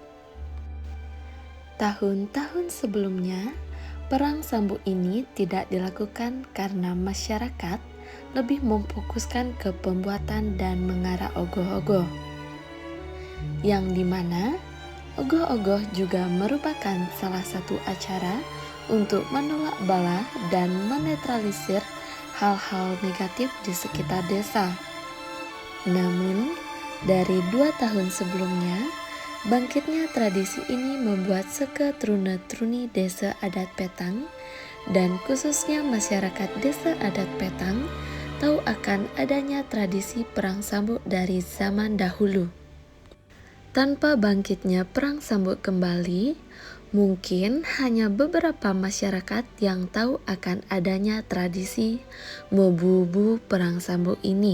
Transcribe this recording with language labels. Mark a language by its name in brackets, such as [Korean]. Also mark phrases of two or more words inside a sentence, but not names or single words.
[Indonesian] Tahun-tahun sebelumnya, perang sambuk ini tidak dilakukan karena masyarakat lebih memfokuskan ke pembuatan dan mengarah ogoh-ogoh, yang dimana ogoh-ogoh juga merupakan salah satu acara untuk menolak bala dan menetralisir hal-hal negatif di sekitar desa. Namun, dari 2 tahun sebelumnya, bangkitnya tradisi ini membuat seketruna-truni desa adat Petang dan khususnya masyarakat desa adat Petang tahu akan adanya tradisi perang sambuk dari zaman dahulu. Tanpa bangkitnya perang sambuk kembali, mungkin hanya beberapa masyarakat yang tahu akan adanya tradisi Mobubu perang sambuk ini.